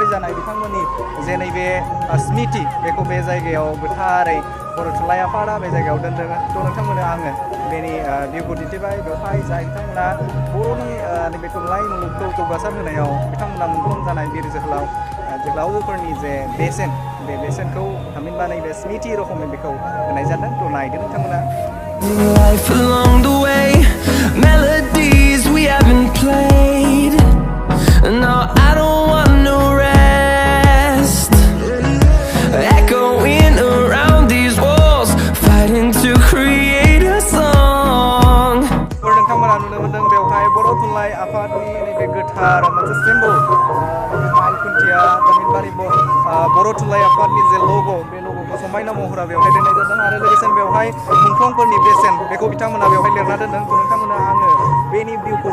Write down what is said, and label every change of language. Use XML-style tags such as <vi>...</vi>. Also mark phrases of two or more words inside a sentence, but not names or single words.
<brx>जानाय बिथांमोननि जे नैबे स्मृति बेखौ बे जायगायाव गोथारै बर' थुनलाइ आफादा बे जायगायाव दोनदों थ' नोंथांमोननो आङो बेनि भिउखौ दिन्थिबाय बेवहाय जाय बिथांमोना बर'नि नैबे थुनलाइ मुलुगखौ जौगासार होनायाव बिथांमोना मुंख्लं जानाय बिर जोहोलावफोरनि जे बेसेन बे बेसेनखौ थामहिनबा नैबे स्मृति रखमै बेखौ होनाय जादों थ' नायदो नोंथांमोना</brx> <en>life along the way, melodies we haven't played. No, I don't want no rest. Echoing around these walls, fighting to create a song.</en> <brx>नोंथांमोना नुनो मोनदों बेवहाय बर' थुनलाइ आफादनि नैबे गोथार मोनसे सिम्बल माइल खुन्थिया थामहिनबानि बर' थुनलाइ आफादनि जे लग' बे लग' समायना महरा बेवहाय दोननाय जादों आरो लोगोसेनो बेवहाय मुंख्लंफोरनि बेसेन बेखौ बिथांमोना बेवहाय लिरना दोनदों थ' नोंथांमोना आङो बेनि भिउखौ</brx>